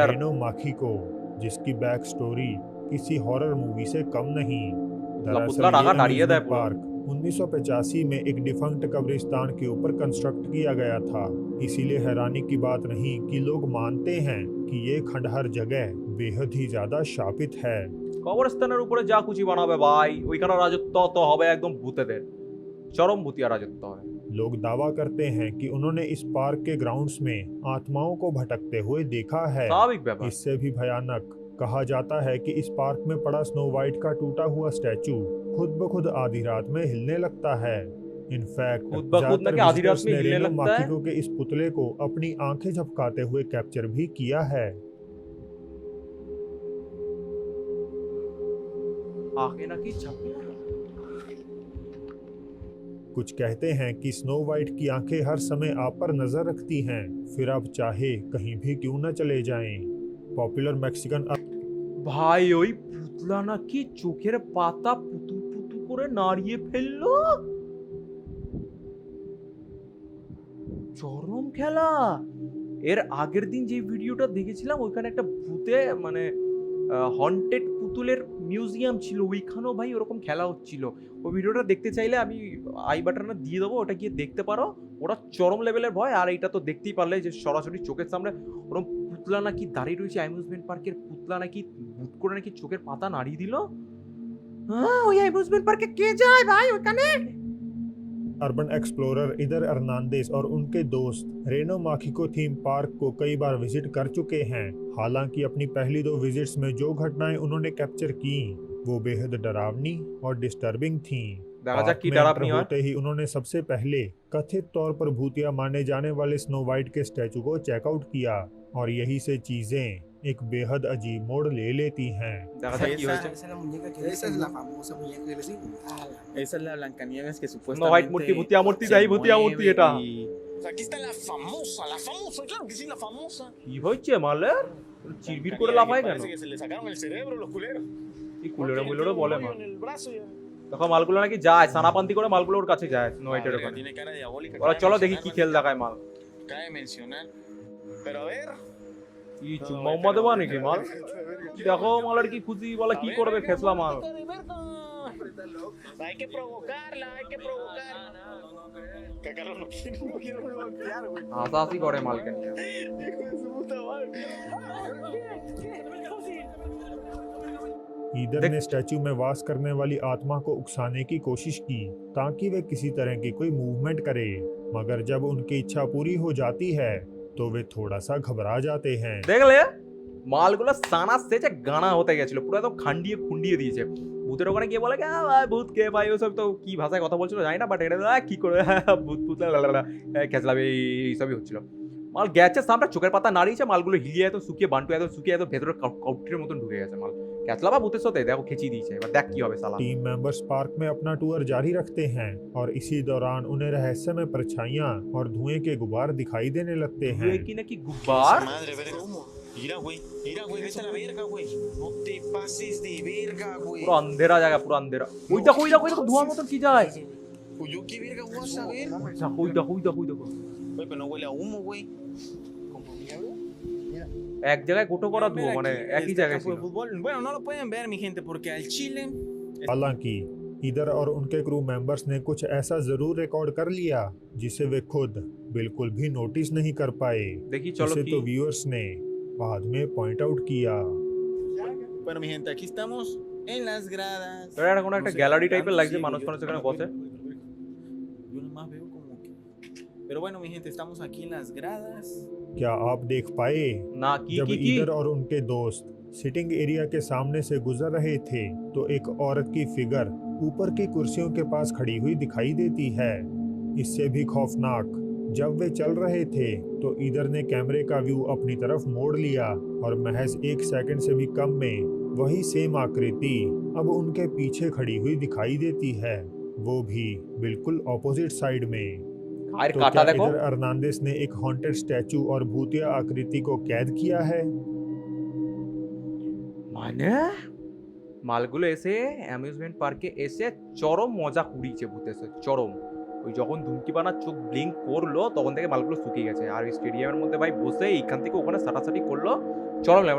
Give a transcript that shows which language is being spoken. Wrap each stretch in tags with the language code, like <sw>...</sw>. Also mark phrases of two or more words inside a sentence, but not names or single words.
<hi>रेनो माखिको, जिसकी</hi> <en>back story</en> <hi>किसी</hi> <en>horror movie</en> <hi>से कम नहीं। दरअसल लपुतला रागा ये नारियल है amusement पूरा। पार्क 1985 में एक डिफंक्ट कब्रिस्तान के ऊपर कंस्ट्रक्ट किया गया था। इसीलिए हैरानी की बात नहीं कि लोग मानते हैं कि ये खंडहर जगह बेहद ही ज्यादा शापित है।</hi> <bn>কবরস্থানের উপরে যা খুশি বানাবে ভাই, ওইখানে রাজত্ব তো হবে একদম ভূতেদের, চরম ভূতিয়া রাজত্ব হবে।</bn> <hi>लोग दावा करते हैं कि उन्होंने इस पार्क के ग्राउंड्स में आत्माओं को भटकते हुए देखा है।</hi> <bn>স্বাভাবিক ব্যাপার।</bn> <hi>इससे भी भयानक कहा जाता है कि इस पार्क में पड़ा स्नो वाइट का टूटा हुआ स्टैचू खुद ब खुद आधी रात में हिलने लगता है। इनफैक्ट खुद ब खुद ना कि आधी रात में हिलने लगता है? माकिको के इस पुतले को अपनी आंखें झपकाते हुए कैप्चर भी किया है।</hi> <bn>आगे नाকি ঝাঁপিয়ে পড়ে।</bn> <hi>कुछ कहते हैं कि स्नो वाइट की आंखें हर समय आप पर नजर रखती हैं, फिर आप चाहे कहीं भी क्यों न चले जाएं। पॉपुलर मैक्सिकन</hi> <bn>ভাই ওই পুতলা নাকি চোখের পাতা পুতু পুতু করে নাড়িয়ে ফেললো, চরম খেলা। এর আগের দিন যে ভিডিওটা দেখেছিলাম ওইখানে একটা ভূতে মানে হন্টেড পুতুল পুতুলের মিউজিয়াম ছিল, ওইখানেও ভাই ওরকম খেলা হচ্ছিল। ওই ভিডিওটা দেখতে চাইলে আমি আই বাটনে দিয়ে দেবো, ওটা গিয়ে দেখতে পারো। ওরা চরম লেভেলের ভয়। আর এইটা তো দেখতেই পারলে যে সরাসরি চোখের সামনে ওরকম পুতলা নাকি দাঁড়িয়ে রয়েছে</bn> <en>amusement park</en> <bn>পুতলা, নাকি হুট করে নাকি চোখের পাতা নাড়িয়ে দিল। হ্যাঁ, ওই</bn> <en>amusement park</en> <bn>কে যায় ভাই ওখানে?</bn> <en>urban explorer</en> <hi>इधर अर्नांदेस और उनके दोस्त रेनो माखिको</hi> <en>theme park</en> <hi>को कई बार विजिट कर चुके हैं। हालांकि अपनी पहली 2 विजिट्स में जो घटनाएं उन्होंने कैप्चर की वो बेहद डरावनी और डिस्टर्बिंग थीं।</hi> <bn>দেখা যাক</bn> <hi>पार्क</hi> <bn>কি</bn> <hi>में डरावनी एंटर</hi> <bn>হয়।</bn> <hi>होते ही उन्होंने सबसे पहले कथित तौर पर भूतिया माने जाने वाले स्नो वाइट के स्टैचू को चेकआउट किया और यही से चीजें एक बेहद अजीब मोड़ ले लेती हैं।</hi> <bn>দেখা যাক কি হয়েছে।</bn> <es>Esa es la muñeca que Esa es dicen, la ¿no? famosa muñeca que les digo. Esa es la Blancanieves que Snow White supuestamente</es> <bn>মূর্তি, ভূতিয়া মূর্তি,</bn> <es>se</es> <bn>যাই ভূতিয়া মূর্তি</bn> <es>mueve</es> <bn>এটা।</bn> <es>y- O sea, aquí está la famosa, claro que sí, la famosa.</es> <bn>কি হয়েছে মালের? চিরবির করে লাফায় কেন?</bn> <es>Parece que se le sacaron el cerebro los culeros.</es> <bn>কি কুলেরে</bn> <es>Porque</es> <bn>মুলেরে</bn> <es>tiene un</es> <bn>বলে</bn> <es>hoyo</es> <bn>মা।</bn> <es>en el brazo y-</es> <bn>দেখো মালগুলো নাকি যায় সানাপান্তি করে, মালগুলো ওর কাছে যায় স্নো হোয়াইটের</bn> <es>Verga,</es> <bn>ওখানে।</bn> <es>tiene cara diabólica.</es> <bn>ওরা</bn> <es>Cabe</es> <bn>চলো দেখি</bn> <es>mencionar,</es> <bn>কি খেল দেখায় মাল।</bn> <es>Cabe mencionar. Pero a ver. কি চুম্মা উম্মা দেবা নাকি মাল? দেখো মালের কি খুশি বলে কি করবে ফেসলা মাল। Hay que provocarla, hay que provocarla. Que Carlos no quiere bloquear, güey.</es> <bn>হাসাহাসি করে মালকে নিয়ে।</bn> <es>Hijo de su puta madre.</es> <hi>ईदर देख- ने स्टैचू में वास करने वाली आत्मा को उकसाने की कोशिश की ताकि वे किसी तरह की कोई मूवमेंट करे, मगर जब उनकी इच्छा पूरी हो जाती है तो वे थोड़ा सा घबरा जाते हैं।</hi> <bn>দেখলে মালগুলো সানা সেচে গানা হতে গেছিল, পুরো একদম খান্ডিয়ে খুন্ডিয়ে দিয়েছে। ভূতের ওখানে গিয়ে বলে কি ভাই ভূত কে ভাই, ওসব তো কি ভাষায় কথা বলছিল জানি না, বাট এটা কি করে ভূত ভূত খেসলাবে এইসবই হচ্ছিল। মাল গেছে সামনে চোখের পাতা নাড়িয়েছে, মালগুলো হিলিয়ে এত শুকিয়ে বান্টু এত শুকিয়ে এত ভেতরে কাউটির মতন ঢুকে গেছে মাল। ক্যাচলাবা ভূতের সাথে দেখো খেঁচিয়ে দিয়েছে, এবার দেখ কি হবে সালা।</bn> <en>team members</en> <hi>पार्क में अपना टूर जारी रखते हैं और इसी दौरान उन्हें रहस्यमय परछाइयां और धुएं के गुबार दिखाई देने लगते हैं।</hi> <bn>কি নাকি গুব্বার।</bn> <es>Madre, verga. Mira, güey, vete a la verga, güey. No te pases de verga, güey.</es> <bn>পুরো আন্ধেরা জায়গা, পুরো আন্ধেরা। ওই দেখো ওই দেখো ওই দেখো ধোঁয়ার মতন কি যায়।</bn> <es>Pues yo qué verga voy a saber.</es> <bn>দেখো ওই দেখো ওই দেখো ওই দেখো।</bn> <es>Güey, pero no huele a humo, güey. como niebla.</es> <bn>এক জায়গায় গোটো করা</bn> <es>Pueden</es> <bn>ধোঁয়া,</bn> <es>ver</es> <bn>মানে</bn> <es>aquí</es> <bn>একই</bn> <es>este</es> <bn>জায়গায়</bn> <es>campo</es> <bn>ছিল।</bn> <es>de fútbol. Bueno, no lo pueden ver, mi gente, porque al Chile</es> <hi>हालांकि ईदर और उनके</hi> <en>crew members</en> <hi>ने कुछ ऐसा जरूर रिकॉर्ड कर लिया जिसे वे खुद बिल्कुल भी नोटिस नहीं कर पाए।</hi> <bn>দেখি চলো</bn> <hi>इसे</hi> <bn>কি।</bn> <hi>तो व्यूअर्स ने बाद में</hi> <en>point out</en> <hi>किया।</hi> <es>Bueno, mi gente, aquí estamos en las gradas.</es> <bn>এটা একটা কোনো একটা</bn> <es>No sé</es> <bn>গ্যালারি</bn> <es>qué</es> <bn>টাইপের</bn> <es>tanto</es> <bn>লাগছে,</bn> <es>sigo</es> <bn>মানুষ</bn> <es>yo.</es> <bn>মানুষ এখানে</bn> <es>Bueno,</es> <bn>বসে।</bn> <es>yo nomás veo como que. Pero bueno, mi gente, estamos aquí en las gradas.</es> <hi>क्या आप देख पाए</hi> <bn>না কি</bn> <hi>जब</hi> <bn>কি কি</bn> <hi>ईदर और उनके दोस्त</hi> <en>sitting area</en> <hi>के सामने से गुजर रहे थे तो एक औरत की फिगर ऊपर की कुर्सियों के पास खड़ी हुई दिखाई देती है। इससे भी खौफनाक, जब वे चल रहे थे तो ईदर ने कैमरे का व्यू अपनी तरफ मोड़ लिया और महज 1 सेकंड से भी कम में वही सेम आकृति अब उनके पीछे खड़ी हुई दिखाई देती है, वो भी बिल्कुल</hi> <en>opposite side</en> <hi>में।</hi> <bn>আর</bn> <hi>तो</hi> <bn>কাটা</bn> <hi>क्या</hi> <bn>দেখো।</bn> <hi>इधर अर्नांदेस ने एक हॉन्टेड स्टैचू और भूतिया आकृति को कैद किया है?</hi> <bn>মানে মালগুলো এসে</bn> <en>amusement park</en> <bn>এসে চরম মজা কুড়িয়েছে ভূতের সাথে, চরম। ওই যখন ধুমকিপানার চোখ ব্লিঙ্ক করলো তখন থেকে মালগুলো শুকিয়ে গেছে। আর ওই স্টেডিয়ামের মধ্যে ভাই বসে এইখান থেকে ওখানে সাটাসাটি করলো, চরম লাগে।</bn>